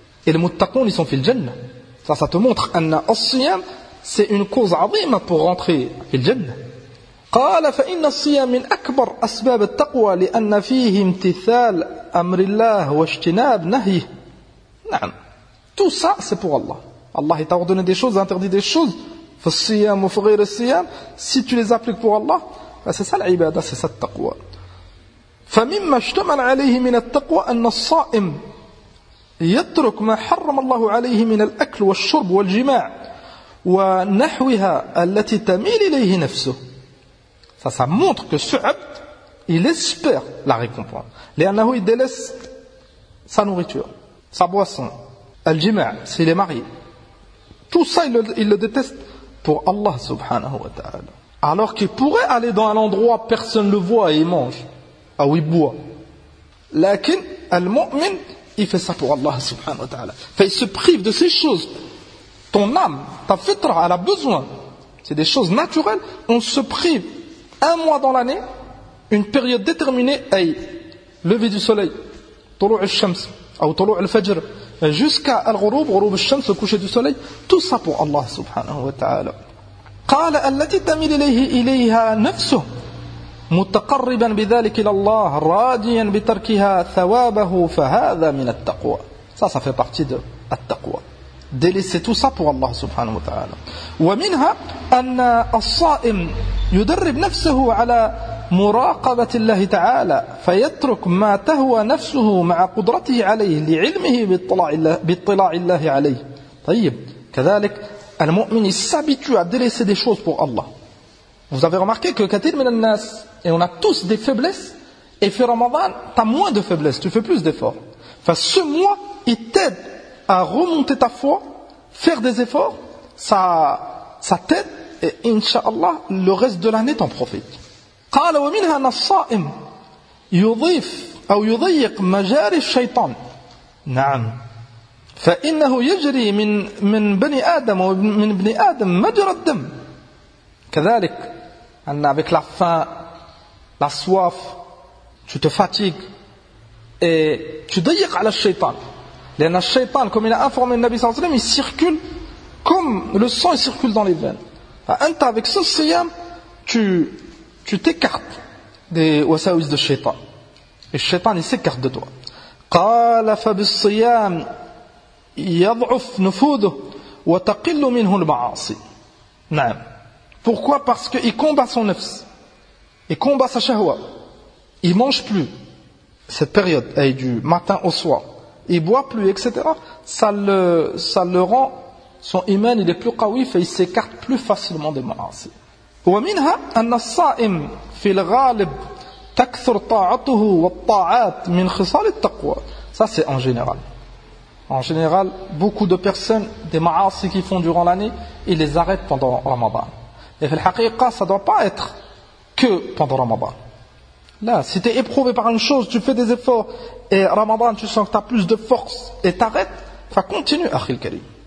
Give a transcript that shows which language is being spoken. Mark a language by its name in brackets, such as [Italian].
[French] Et les muttaqoun, ils sont [Arabic] fil jannah. [French] Ça te montre [Arabic] anna as-siyam, [French] c'est une cause azima pour rentrer fil jannah. [Arabic] قال فإن الصيام من أكبر أسباب التقوى لأن فيه امتثال أمر الله واجتناب نهيه. نعم. [French] Tout ça c'est pour Allah. Allah t'a ordonné des choses, interdit des choses. [Arabic] في الصيام وفي غير الصيام. [French] Si tu les appliques pour Allah, c'est ça l'ibada, c'est ça التقوى. [Arabic] فمما اشتمل عليه من التقوى أن الصائم يترك ما حرم الله عليه من الأكل والشرب والجماع ونحوها التي تميل إليه نفسه. [French] Ça montre que ce abd, il espère la récompense. Les [Arabic] anahou, [French] il délaisse sa nourriture, sa boisson. Al-jima'a, s'il est marié. Tout ça, il le déteste pour Allah [Arabic] subhanahu wa ta'ala. [French] Alors qu'il pourrait aller dans un endroit, personne ne le voit et il mange. Ah oui, boit. [Arabic] Lakin, al-mu'min, [French] il fait ça pour Allah [Arabic] subhanahu wa ta'ala. [French] Enfin, il se prive de ces choses. Ton âme, ta fitra, elle a besoin. C'est des choses naturelles. On se prive un mois dans l'année, une période déterminée, ay, lever du soleil, [Arabic] tolou' al-shams, [French] ou [Arabic] tolou' al-fajr, [French] jusqu'à [Arabic] al-ghuroub, ghuroub al-shams, [French] le coucher du soleil, tout ça pour Allah [Arabic] subhanahu wa ta'ala. قال التي تميل إليه إليها نفسه متقربا بذلك إلى الله راديا بتركها ثوابه فهذا من التقوى. [French] Ça, ça fait partie de التقوى. Délaisser tout ça pour Allah [Arabic] subhanahu wa ta'ala. ومنها أن الصائم يدرب نفسه على مراقبة الله تعالى فيترك ما تهوى نفسه مع قدرته عليه لعلمه باطلاع الله عليه. طيب كذلك [French] Al-mu'min, il s'habitue à délaisser des choses pour Allah. Vous avez remarqué que [Arabic] Katir min al-nas, [French] et on a tous des faiblesses, et fait Ramadan, t'as moins de faiblesses, tu fais plus d'efforts. Enfin, ce mois, il t'aide à remonter ta foi, faire des efforts, ça t'aide, et inshallah, le reste de l'année t'en profite. [Arabic] قال ومنها أن الصائم يضيف أو يضيق مجاري الشيطان. نعم. فإنه يجري من بني آدم ومن ابن آدم مجرى الدم. كذلك أن [French] avec la faim, la soif, tu te fatigues et tu dayiques [Arabic] على الشيطان. [French] لأن الشيطان comme il a informé le Nabi [Arabic] صلى الله عليه وسلم, [French] il circule comme le sang circule dans les veines. [Arabic] فأنت [French] avec ce siyam, tu t'écartes des وساوس de الشيطان. Et الشيطان il s'écarte de toi. [Arabic] قال فبالصيام يضعف نفوذه وتقل منه المعاصي. نعم. [French] Pourquoi? Parce qu'il combat son nefs. Il combat sa shahwa. Il mange plus. Cette période, du matin au soir. Il boit plus, etc. Ça le rend, son iman, il est plus qawif et il s'écarte plus facilement des ma'asi. [Arabic] ومنها أن الصائم في الغالب تكثر طاعته والطاعات من خصال التقوى. [French] Ça, c'est en général. En général, beaucoup de personnes, des ma'asi qu'ils font durant l'année, ils les arrêtent pendant Ramadan. Et [Arabic] fil haqiqa, [French] ça ne doit pas être que pendant Ramadan. Là, si tu es éprouvé par une chose, tu fais des efforts, et Ramadan, tu sens que tu as plus de force, et t'arrêtes, ça continue, [Arabic] akhi al-karim.